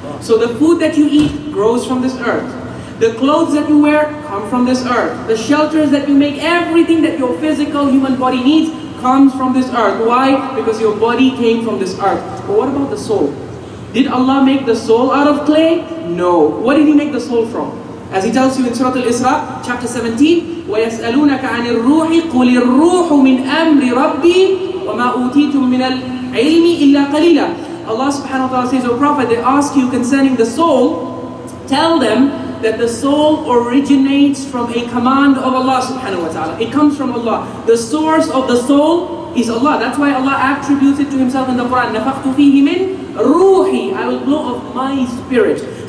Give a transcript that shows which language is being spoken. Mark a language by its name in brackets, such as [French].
[English] So the food that you eat grows from this earth. The clothes that you wear come from this earth. The shelters that you make, everything that your physical human body needs comes from this earth. Why? Because your body came from this earth. But what about the soul? Did Allah make the soul out of clay? No. What did He make the soul from? As He tells you in Surah Al-Isra, chapter 17, [Arabic] وَيَسْأَلُونَكَ عَنِ الرُّوحِ قُلِ الرُّوحُ مِنْ أَمْرِ رَبِّي وَمَا أُوتِيتُم مِنَ الْعِلْمِ إِلَّا قَلِيلًا. [English] Allah subhanahu wa ta'ala says, O Prophet, they ask you concerning the soul, tell them that the soul originates from a command of Allah subhanahu wa ta'ala. It comes from Allah. The source of the soul is Allah. That's why Allah attributes it to Himself in the Quran. [Arabic] نَفَخْتُ فِيهِ مِنْ رُوحِي. [English] I will blow of my spirit.